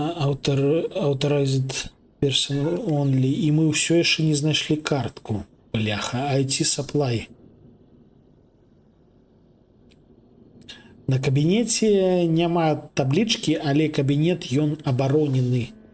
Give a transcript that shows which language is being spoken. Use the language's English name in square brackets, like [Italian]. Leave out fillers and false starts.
[English] Authorized person only. [Belarusian] І мы ўсё яшчэ не знайшлі картку. Бляха, IT supply. На кабінеце няма таблічкі, але кабінет ён абаронены.